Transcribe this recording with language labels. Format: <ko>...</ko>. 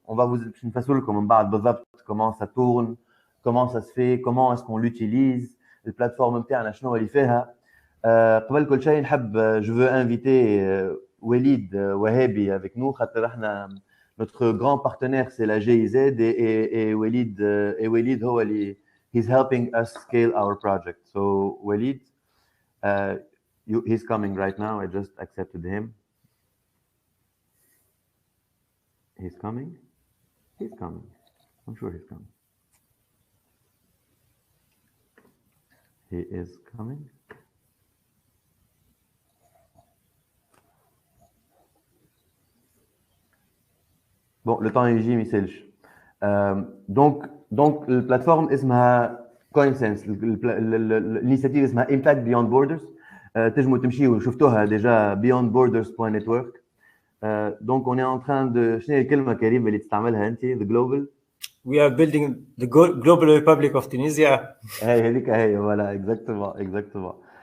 <fr>On va vous نفسر لكم من بعد بالضبط comment ça tourne, comment ça se fait, comment est-ce qu'on l'utilise, البلاتفورم نتاعنا شنو اللي فيها. قبل كل شيء نحب je veux inviter Walid Wahabi avec nous خاطر احنا notre grand partenaire c'est la GIZ et Walid هو اللي he's helping us scale our project.</fr> <en>So Walid, he's coming right now. I just accepted him. He's coming. He's coming. I'm sure he's coming. He is coming.</en> <fr>Bon, le temps يجي ما يسالش. Donc la plateforme اسمها CoinSense, l'initiative اسمها Impact Beyond Borders.</fr> <ar>تنجموا تمشيوا شفتوها déjà beyondborders.network. Donc on est en train de شنو هي الكلمة كريم اللي تستعملها أنت the global.</ar> <en>We are building the global republic of Tunisia.</en> <ar>هذيك هي voilà exactement.</ar>